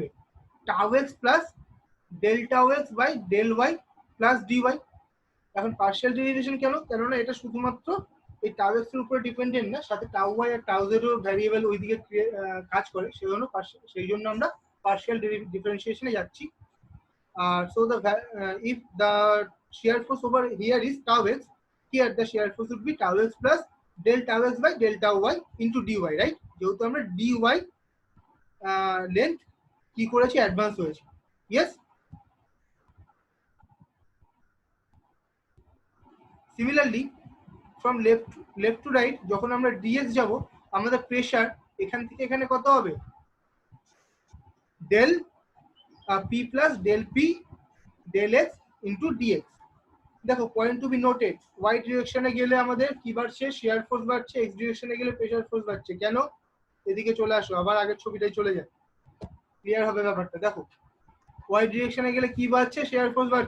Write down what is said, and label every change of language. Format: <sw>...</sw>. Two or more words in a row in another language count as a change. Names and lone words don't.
<en>tau x plus del tau x by del y plus dy.</en> <bn>এখন</bn> <en>partial derivation</en> <bn>কেন? কেননা এটা শুধুমাত্র এই</bn> <en>tau x</en> <bn>এর উপরে ডিপেন্ডেন্ট না, সাথে</bn> <en>tau y</en> <bn>আর</bn> <en>tau z</en> <bn>এর ভ্যারিয়েবল ওইদিকে কাজ করে, সেই জন্য আমরা</bn> <en>partial differentiation</en> <bn>যাচ্ছি।</bn> <en>So if the shear force over here is tau x, here the shear force would be tau x plus del tau x by del tau y into dy, right?</en> <bn>যেহেতু আমরা</bn> <en>dy length</en> <bn>কি করেছি? অ্যাডভান্স হয়েছে।</bn> <en>Yes, similarly from left to right</en> <bn>যখন আমরা dx যাব, আমাদের প্রেসার এখান থেকে এখানে কত হবে?</bn> <en>del p plus del p del x into dx।</en> <bn>দেখো,</bn> <en>point to be noted, y direction</en> <bn>গেলে আমাদের কি বাড়ছে?</bn> <en>shear force</en> <bn>বাড়ছে।</bn> <en>x direction</en> <bn>গেলে</bn> <en>pressure force</en> <bn>বাড়ছে। কেন? এদিকে চলে আসো, আবার আগের ছবিটাই চলে যায়, ক্লিয়ার হবে ব্যাপারটা। দেখো,</bn> <en>y direction</en> <bn>গেলে কি বাড়ছে?</bn> <en>shear force</en> <bn>বাড়ছে।</bn>